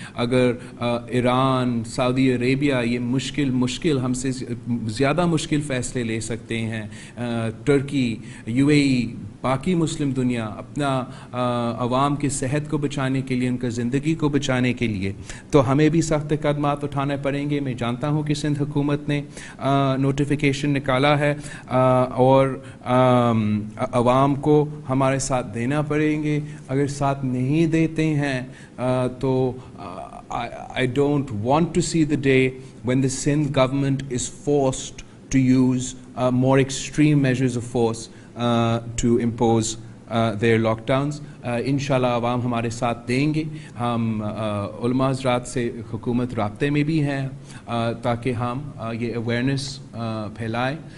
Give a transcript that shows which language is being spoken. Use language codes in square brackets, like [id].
[ur] اگر ایران، سعودی عربیہ یہ مشکل ہم سے زیادہ مشکل فیصلے لے سکتے ہیں، ترکی، UAE، باقی مسلم دنیا اپنا عوام کی صحت کو بچانے کے لیے، ان کا زندگی کو بچانے کے لیے، تو ہمیں بھی سخت اقدامات اٹھانے پڑیں گے. میں جانتا ہوں کہ سندھ حکومت نے نوٹیفیکیشن نکالا ہے اور عوام کو ہمارے ساتھ دینا پڑیں گے. اگر ساتھ نہیں دیتے ہیں تو [en] I don't want to see the day when the Sindh government is forced to use more extreme measures of force to impose their lockdowns. [ur] انشاءاللہ عوام ہمارے ساتھ دیں گے. ہم علماء حضرات سے حکومت رابطے میں بھی ہیں تاکہ ہم یہ اویئرنیس پھیلائیں.